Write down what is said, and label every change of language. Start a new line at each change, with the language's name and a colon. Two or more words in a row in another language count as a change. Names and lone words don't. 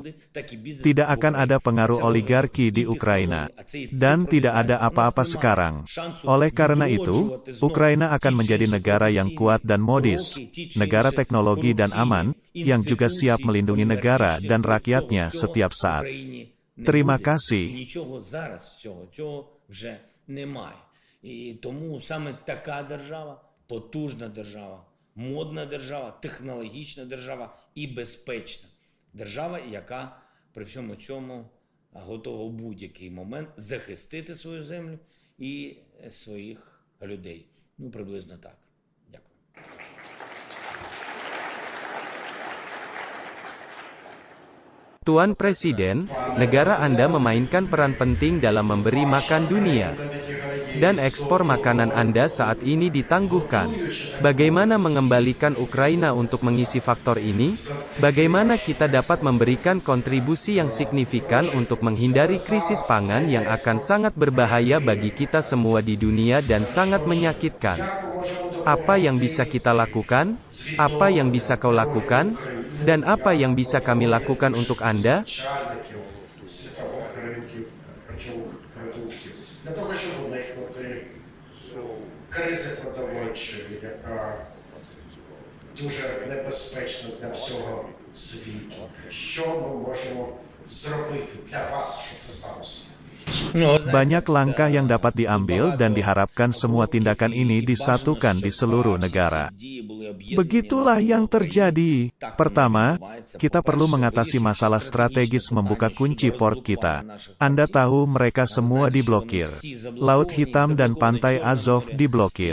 Indonesian: Tidak akan ada pengaruh oligarki di Ukraina. Dan tidak ada apa-apa sekarang. Oleh karena itu, Ukraina akan menjadi negara yang kuat dan modis, negara teknologi dan aman, yang juga siap melindungi negara dan rakyatnya setiap saat. Terima kasih.
Ukrainian: Нічого зараз цього вже немає. І тому саме така держава, потужна держава, модна держава, технологічна держава і безпечна держава, яка при всьому цьому готова в будь-який момент захистити свою землю і своїх людей. Ну, приблизно так. Дякую.
Indonesian: Tuan Presiden, negara Anda memainkan peran penting dalam memberi makan dunia. Dan ekspor makanan Anda saat ini ditangguhkan. Bagaimana mengembalikan Ukraina untuk mengisi faktor ini? Bagaimana kita dapat memberikan kontribusi yang signifikan untuk menghindari krisis pangan yang akan sangat berbahaya bagi kita semua di dunia dan sangat menyakitkan? Apa yang bisa kita lakukan? Apa yang bisa kau lakukan? Dan apa yang bisa kami lakukan untuk Anda?
Ukrainian: Світових ринків харчових продуктів для того, щоб уникнути кризи продовольчої, яка дуже небезпечна для всього світу. Що ми можемо зробити для вас, щоб це сталося?
Indonesian: Banyak langkah yang dapat diambil dan diharapkan semua tindakan ini disatukan di seluruh negara. Begitulah yang terjadi. Pertama, kita perlu mengatasi masalah strategis membuka kunci port kita. Anda tahu mereka semua diblokir. Laut Hitam dan Pantai Azov diblokir.